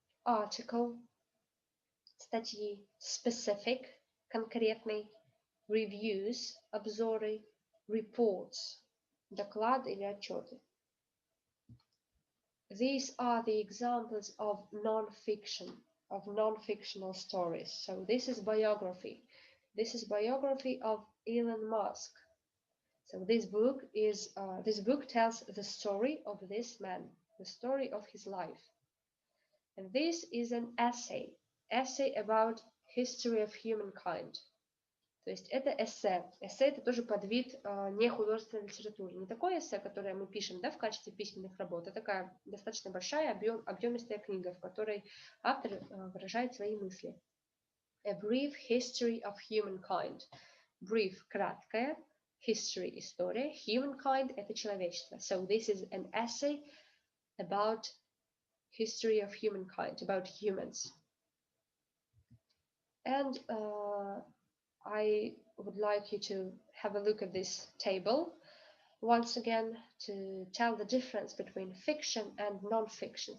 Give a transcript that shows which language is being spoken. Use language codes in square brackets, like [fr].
[ru] Article, статьи. Specific, конкретный. Reviews, обзоры. Reports, доклады или отчеты. [en] These are the examples of non-fiction, of non-fictional stories. So this is biography. This is biography of Elon Musk. So this book tells the story of this man, the story of his life. And this is an essay about history of humankind. [ru] То есть это эссе. Эссе – это тоже подвид нехудожественной литературы. Не такое эссе, которое мы пишем, да, в качестве письменных работ, а такая достаточно большая, объемистая книга, в которой автор выражает свои мысли. [en] A brief history of humankind. [ru] Brief – краткая, history – история, humankind – это человечество. [en] So this is an essay about history of humankind, about humans. And I would like you to have a look at this table once again to tell the difference between fiction and non-fiction.